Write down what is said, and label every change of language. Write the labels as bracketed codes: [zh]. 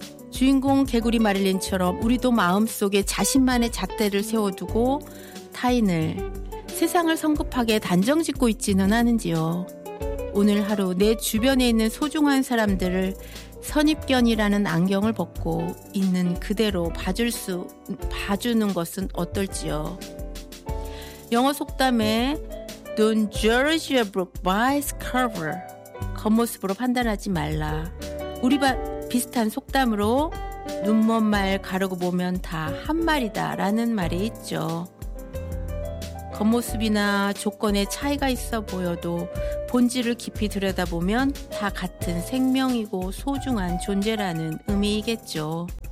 [ko] 주인공 개구리 마릴린처럼 우리도 마음속에 자신만의 잣대를 세워두고 타인을, 세상을 성급하게 단정짓고 있지는 않은지요. 오늘 하루 내 주변에 있는 소중한 사람들을 선입견이라는 안경을 벗고 있는 그대로 봐주는 것은 어떨지요. 영어 속담에 [en] Don't judge a book by its cover. [ko] 겉모습으로 판단하지 말라. 우리와 비슷한 속담으로 눈먼 말 가르고 보면 다 한 말이다 라는 말이 있죠. 겉모습이나 조건에 차이가 있어 보여도 본질을 깊이 들여다보면 다 같은 생명이고 소중한 존재라는 의미이겠죠.